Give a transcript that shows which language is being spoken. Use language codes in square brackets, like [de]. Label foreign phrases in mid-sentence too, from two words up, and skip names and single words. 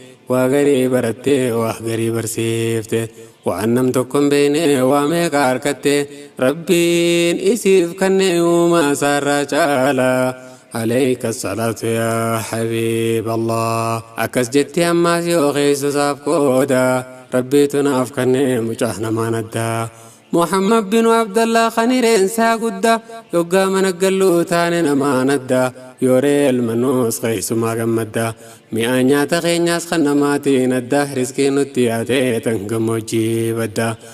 [om] waa garii baratte, waa garii barsiifte, waan nam tokko hin beekne waa meeqa harkatte, Rabbiin isiif kanneen uumaa isaarraa caala. [ar] عليك الصلاة يا حبيب الله. [om] Akkas jettee ammaas yoo keessa isaaf qooda, Rabbiitu naaf kanneen mucaa namaan addaa. Muhammad binu Abdallah kan hireensaa guddaa, yoggaa mana galluu taane namaan adda, yooree ilma nuus keessumaa gammadda. Mi'aa nyaata keenyaas kan namaatiin adda, riskii nutti yaate tan gammoojjii badda.